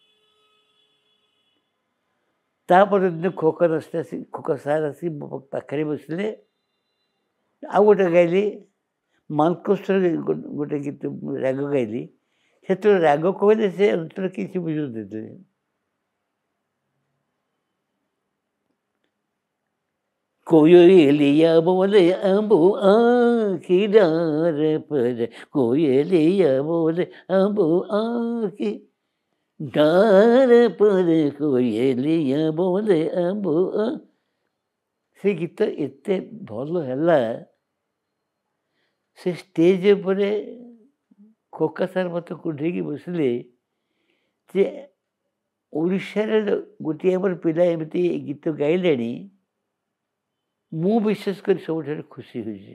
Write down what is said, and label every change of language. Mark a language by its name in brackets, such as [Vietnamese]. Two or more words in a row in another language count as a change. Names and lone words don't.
[Odia] ତାପରେ ଦିନ ଖୋକା ସାର୍ ଆସି ମୋ ପାଖରେ ବସିଲେ। ଆଉ ଗୋଟେ ଗାଇଲି ମାଲକୋଷ୍ଟରେ ଗୋଟେ ଗୀତ ରାଗ ଗାଇଲି। ସେତେବେଳେ ରାଗ କହିଲେ ସେ ଅଞ୍ଚଳ କିଛି ବୁଝୁନଥିଲେ। [Hindi] कोयलिया बोले अम्बू आँखी डार पर कोयलिया बोले अम्बू आँखी डार पर कोयलिया बोले अम्बू। [Odia] ସେ ଗୀତ ଏତେ ଭଲ ହେଲା ସେ ଷ୍ଟେଜ୍ ଉପରେ ଖୋକା ସାର୍ ମୋତେ କୁଣ୍ଢେଇକି ବସିଲେ ଯେ ଓଡ଼ିଶାରେ ଗୋଟିଏ ଆମର ପିଲା ଏମିତି ଗୀତ ଗାଇଲେଣି ମୁଁ ବିଶେଷ କରି ସବୁଠାରୁ ଖୁସି ହୋଇଛି।